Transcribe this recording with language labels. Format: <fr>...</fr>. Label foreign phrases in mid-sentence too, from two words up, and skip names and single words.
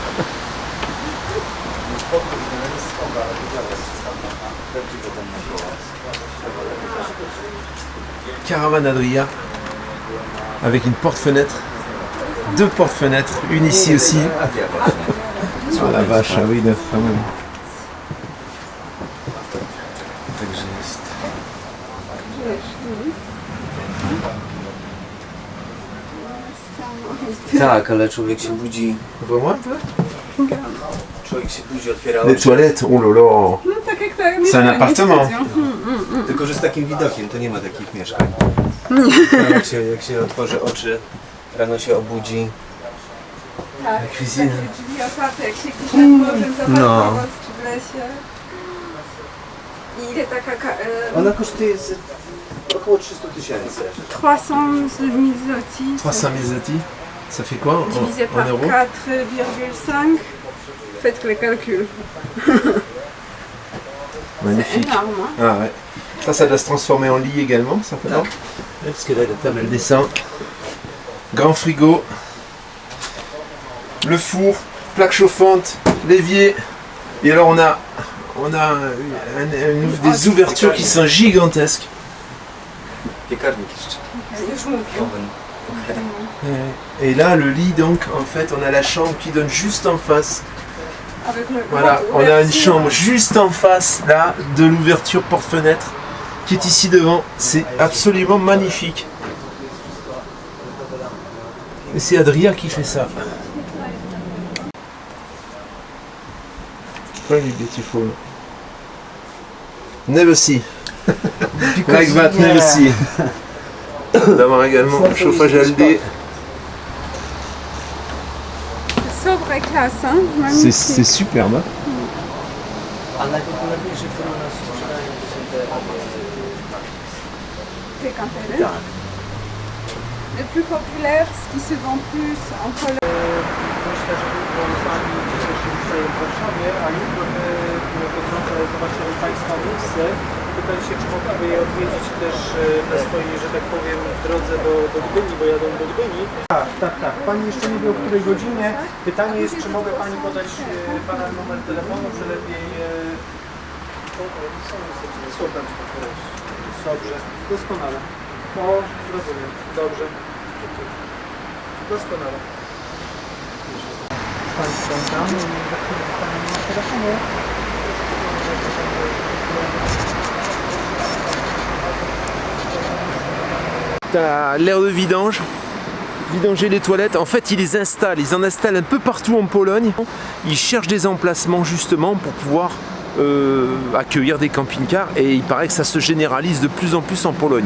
<fr>Caravane Adria avec une porte-fenêtre, 2 portes-fenêtres, une ici aussi. Oh la vache, ah oui, quand même.</fr> <pl>Tak, ale człowiek się budzi.</pl> <fr>Vois-moi un peu.</fr> <pl>Człowiek się budzi, otwiera</pl> <fr>Les</fr> <pl>oczy.</pl> <fr>toilettes, oh là là.</fr> <pl>No, tak jak to</pl> <fr>C'est un appartement.</fr> <pl>Tylko, że z takim widokiem, to nie ma takich mieszkań. Jak się otworzy oczy, rano się obudzi. Tak,</pl> <fr>cuisine.</fr> <pl>takie drzwi otwarte, jak się gdzieś nad morzem zaparkować, czy w lesie. I ile taka... Ona kosztuje około 300 000. 300 000 zloty. 300 000 zloty.</pl> <fr>Ça fait quoi Divisé en par euros? 4,5. Faites les calculs. C'est Magnifique. énorme. Hein. Ah ouais. Ça doit se transformer en lit également, certainement. Parce que là, la table, Elle descend. Grand frigo. Le four, plaque chauffante, l'évier. Et alors on a des ouvertures qui sont gigantesques.</fr> <pl>piekarnik jeszcze. Już mówił.</pl> <fr>Et là, le lit, donc, en fait, on a la chambre qui donne juste en face. Avec le Voilà, grand on a une ouverture. chambre juste en face, là, de l'ouverture porte-fenêtre, qui est ici devant. C'est absolument magnifique. Et c'est Adria qui fait ça.</fr> <en>Very beautiful. Never see. Like that, never see.</en> <fr>D'avoir également un chauffage LD. Sobre et classe, hein, magnifique. C'est superbe. Hein.</fr> <pl>A najpopularniejsze, które u nas sprzedają, to są te</pl> <fr>c'est Canterbury. Le plus populaire, ce qui se vend plus en Pologne.</fr> <pl>Myślę, że Pani cieszy się dzisiaj w Warszawie, a jutro po drodze zobaczymy Państwa miejsce. Pytam się, czy mogłaby je odwiedzić też na swojej, że tak powiem, drodze do Gdyni, bo jadą do Gdyni. Tak. Pani jeszcze nie wie, o której godzinie. Pytanie jest, czy mogę Pani podać Pana numer telefonu, czy lepiej... Słucham Cię. Dobrze, doskonale. Rozumiem. Dobrze. Doskonale. Z Państwem tam i za chwilę dostaniemy na telefonie.</pl> <fr>T'as l'air de vidanger les toilettes. En fait, ils en installent un peu partout en Pologne. Ils cherchent des emplacements justement pour pouvoir accueillir des camping-cars et il paraît que ça se généralise de plus en plus en Pologne.</fr>